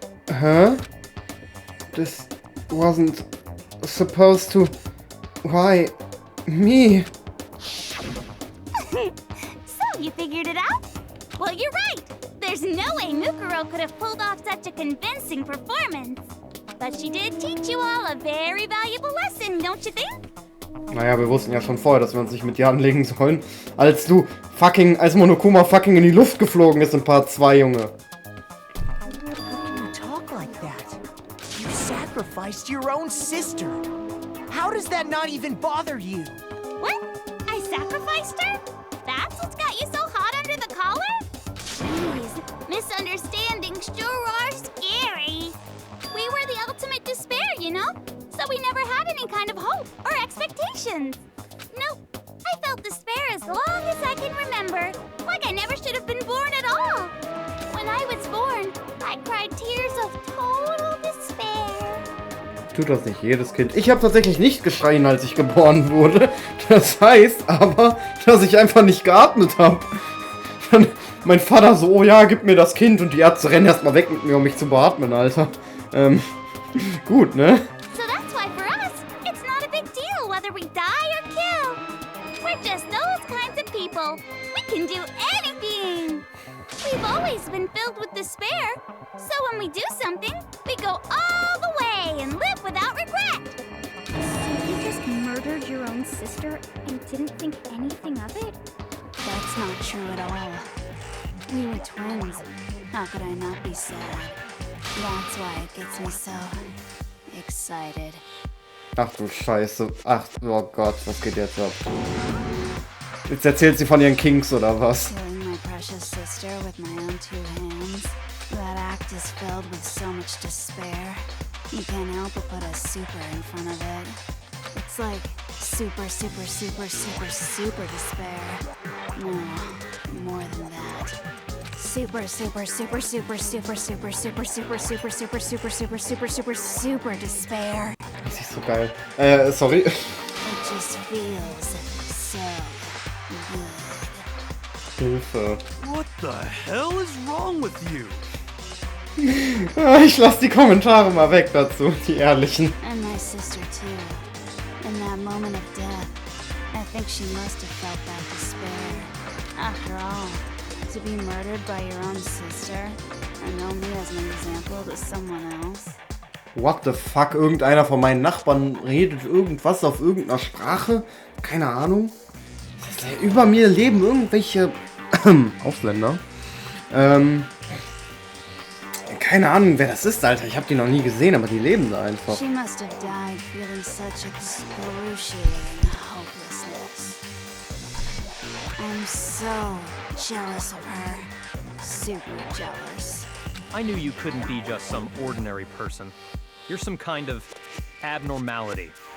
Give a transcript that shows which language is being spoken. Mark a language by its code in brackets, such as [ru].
[en] Huh? This wasn't supposed to... Why? Me? So, you figured it out? Well, you're right. There's no way Mukuro could have pulled off such a convincing performance. But she did teach you all a very valuable lesson, don't you think? [de] Naja, wir wussten ja schon vorher, dass wir uns nicht mit dir anlegen sollen. Als Monokuma fucking in die Luft geflogen ist in Part 2, Junge. [en] How can you talk like that? You sacrificed your own sister. How does that not even bother you? What? I sacrificed her? That's what's got you so hot under the collar? Jeez, misunderstandings sure are scary. We were the ultimate despair, you know? So we never had any kind of hope or expectations. Nope. I felt despair as long as I can remember. Like I never should have been born at all. When I was born, I cried tears of total despair. [de] Tut das nicht jedes Kind? Ich habe tatsächlich nicht geschrien, als ich geboren wurde. Das heißt aber, dass ich einfach nicht geatmet habe. Dann mein Vater so, oh ja, gib mir das Kind. Und die Ärzte rennen erstmal weg mit mir, um mich zu beatmen, Alter. Gut, ne? [en] So that's why for us, it's not a big deal whether we die or kill. We're just those kinds of people. We can do anything. We've always been filled with despair. So when we do something, we go all the way and live without regret. So you just murdered your own sister and didn't think anything of it? That's not true at all. We were twins. How could I not be sad? That's why it gets me so excited. [de] Ach du Scheiße. Ach, oh Gott, was geht jetzt ab? Jetzt erzählt sie von ihren Kinks oder was? [en] Killing my precious sister with my own two hands. That act is filled with so much despair. You can't help but put a super in front of it. It's like super, super, super, super, super despair. No, more than that. Super, super, super, super, super, super, super, super, super, super, super, super, super, super, super despair. [de] Das ist so geil. Sorry. [en] It just feels so good. [de] Hilfe. [en] What the hell is wrong with you? [de] Ich lasse die Kommentare mal weg dazu, die ehrlichen. [en] And my sister too. In that moment of death, I think she must have felt that despair. After all, to be murdered by your own sister and only as an example to someone else. What the fuck? [de] Irgendeiner von meinen Nachbarn redet irgendwas auf irgendeiner Sprache? Keine Ahnung. Über mir leben irgendwelche Ausländer. Keine Ahnung, wer das ist, Alter. Ich habe die noch nie gesehen, aber die leben da einfach. [en] She must have died feeling such excruciating hopelessness. I'm so jealous of her. Super jealous. I knew you couldn't be just some ordinary person. You're some kind of abnormality.